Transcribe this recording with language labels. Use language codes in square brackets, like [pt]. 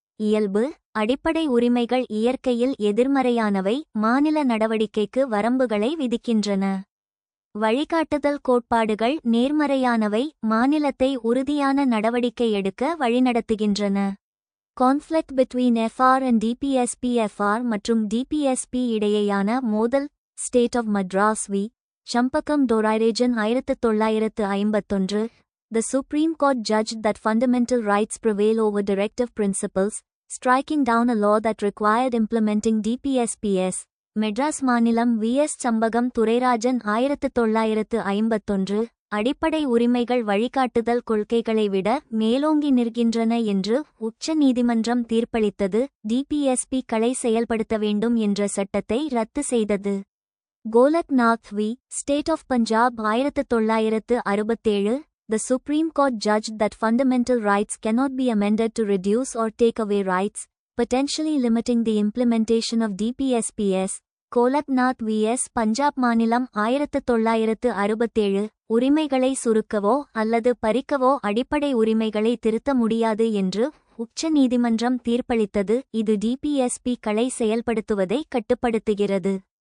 [ta] இயல்பு. அடிப்படை உரிமைகள் இயற்கையில் எதிர்மறையானவை, மாநில நடவடிக்கைக்கு வரம்புகளை விதிக்கின்றன. வழிகாட்டுதல் கோட்பாடுகள் நேர்மறையானவை, மாநிலத்தை உறுதியான நடவடிக்கை எடுக்க வழிநடத்துகின்றன. [en] Conflict between FR and DPSP. [ta] FR மற்றும் DPSP இடையேயான மோதல். [en] State of Madras v. Champakam Dorairajan 1951. The Supreme Court judged that fundamental rights prevail over directive principles, striking down a law that required implementing DPSPs. [ta] Madras மாநிலம் vs சம்பகம் Durairajan 1951. அடிப்படை உரிமைகள் வழிகாட்டுதல் கொள்கைகளை விட மேலோங்கி நிற்கின்றன என்று உச்ச நீதிமன்றம் தீர்ப்பளித்தது. டிபிஎஸ்பி களை செயல்படுத்த வேண்டும் என்ற சட்டத்தை ரத்து செய்தது. [en] Golaknath v. State of Punjab 1967. The Supreme Court judged that fundamental rights cannot be amended to reduce or take away rights, potentially limiting the implementation of DPSPs. [ta] Golaknath vs Punjab மாநிலம் 1967. உரிமைகளை சுருக்கவோ அல்லது பறிக்கவோ அடிப்படை உரிமைகளை திருத்த முடியாது என்று உச்ச நீதிமன்றம் தீர்ப்பளித்தது. இது டிபிஎஸ்பி களை செயல்படுத்துவதை கட்டுப்படுத்துகிறது.